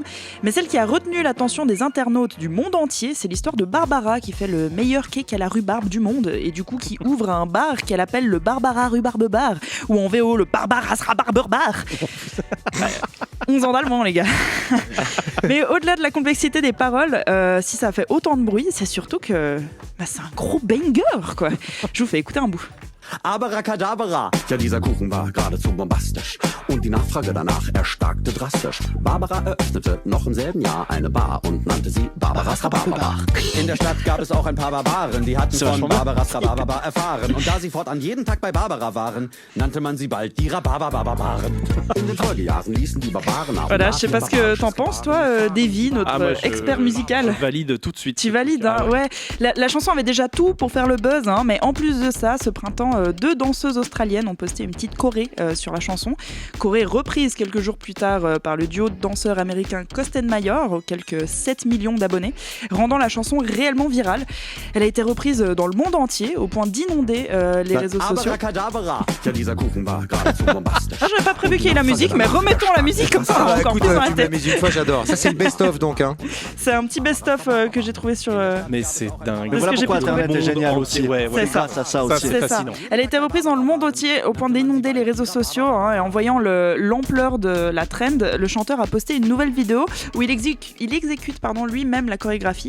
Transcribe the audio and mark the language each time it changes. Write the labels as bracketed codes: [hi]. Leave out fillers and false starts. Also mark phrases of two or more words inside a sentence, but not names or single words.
[fr] Mais celle qui a retenu l'attention des internautes du monde entier, c'est l'histoire de Barbara, qui fait le meilleur cake à la rhubarbe du monde, et du coup qui ouvre un bar qu'elle appelle le Barbara Rhubarbe Bar, ou en VO le Barbaras Rhabarber Bar. 11 ans d'allemand, les gars. Mais au-delà de la complexité des paroles, si ça fait autant de bruit, c'est surtout que c'est un gros banger, quoi. Je vous fais écouter un bout. [de] Abracadabra. Ja, dieser Kuchen war geradezu bombastisch. Und die Nachfrage danach erstarkte drastisch. Barbara eröffnete noch im selben Jahr eine Bar und nannte sie Barbaras Rhabarberbar. In der Stadt gab es auch ein paar Barbaren, die hatten von Barbaras Rhabarberbar erfahren. Und da sie fortan jeden Tag bei Barbara waren, nannte man sie bald die Rhabarberbarbaren. In den Folgejahren ließen die Barbaren auch [fr] Voilà, je sais pas ce que t'en penses, toi, Davy, notre expert musical. Je valide tout de suite. Tu valides, hein, ouais. La chanson avait déjà tout pour faire le buzz, hein, mais en plus de ça, ce printemps, 2 danseuses australiennes ont posté une petite choré sur la chanson. Choré reprise quelques jours plus tard par le duo de danseurs américains Kostenmeier, aux quelques 7 millions d'abonnés, rendant la chanson réellement virale. Elle a été reprise dans le monde entier, au point d'inonder les réseaux sociaux. [de] Abracadabra. Ja, dieser Kuchen war geradezu bombastisch. [fr] Ah, j'avais pas prévu qu'il y ait la musique, mais remettons la musique comme ça, on a encore Écoute, plus dans la tu me tête. l'as mis une fois, j'adore. Ça, c'est le best-of donc. Hein. C'est un petit best-of que j'ai trouvé sur... Mais c'est dingue. Mais voilà Parce que pourquoi j'ai pu trouver Internet le est monde génial entier. aussi. Ouais, C'est ça. Grâce à ça aussi. c'est C'est ça. fascinant. Elle a été reprise dans le monde entier au point d'inonder les réseaux sociaux, hein, et en voyant l'ampleur de la trend, le chanteur a posté une nouvelle vidéo où il exécute lui-même la chorégraphie.